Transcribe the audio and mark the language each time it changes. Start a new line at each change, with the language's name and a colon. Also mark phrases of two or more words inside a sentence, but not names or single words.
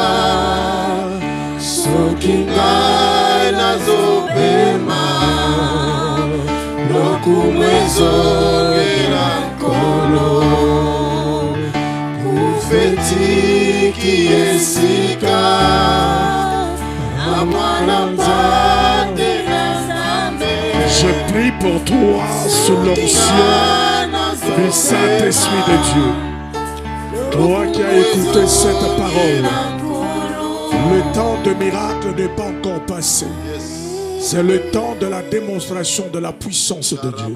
Lingala: sokinga nazobema lokumwezongela nkolo kufetiki esika amwana mpate.
French: Je prie pour toi sous l'onction du Saint-Esprit de Dieu. Toi qui as écouté cette parole, le temps de miracle n'est pas encore passé. C'est le temps de la démonstration de la puissance de Dieu.